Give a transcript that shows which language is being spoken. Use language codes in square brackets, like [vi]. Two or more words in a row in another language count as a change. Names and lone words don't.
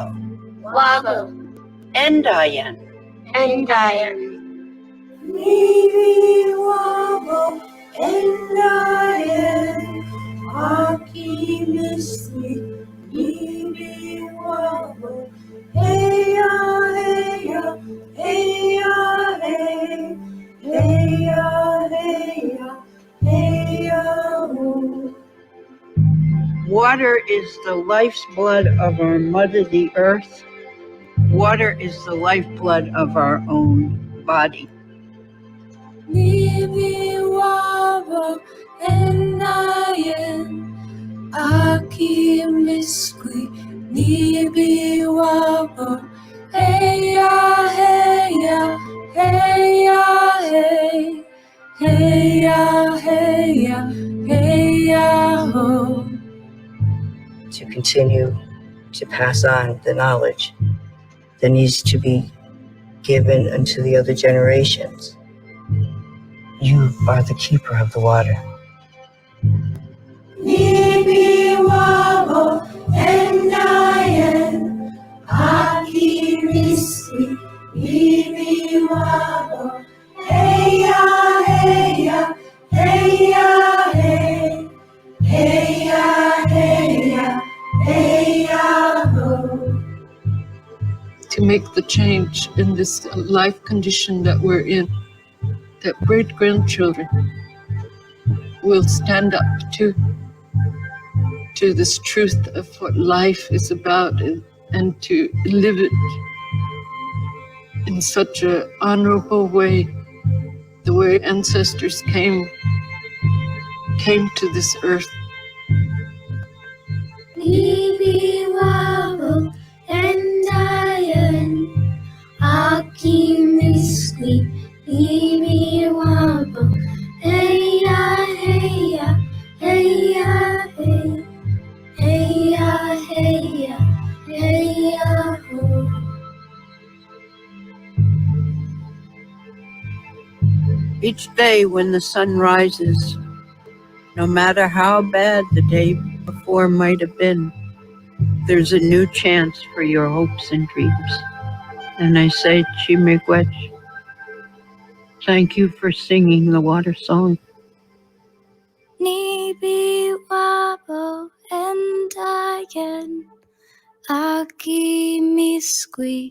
[oj] Wabo, Endayan, Endayan. Nibi wabo endayan, aki misli. Nibi wabo, heya heya, heya hey, heya heya, heya ho. [en] Water is the life's blood of our mother, the earth. Water is the lifeblood of our own body. [oj] Nibi wabo endayan, aki misli. Nibi wabo, heya heya, heya hey, heya heya, heya ho. [en] To continue to pass on the knowledge that needs to be given unto the other generations. You are the keeper of the water. [oj] Nibi wabo endayan, aki misli. Nibi wabo, heya heya, heya hey, heya heya, heya ho. [en] To make the change in this life condition that we're in, that great-grandchildren will stand up to this truth of what life is about, and to live it in such an honorable way, the way ancestors came to this earth. [oj] Nibi wabo endayan, aki misli. Nibi wabo, heya heya, heya hey, heya heya, heya ho. [en] Each day when the sun rises, no matter how bad the day before might have been, there's a new chance for your hopes and dreams. And I say, Chimigwech, thank you for singing the water song. [oj] Nibi wabo endayan, aki misli.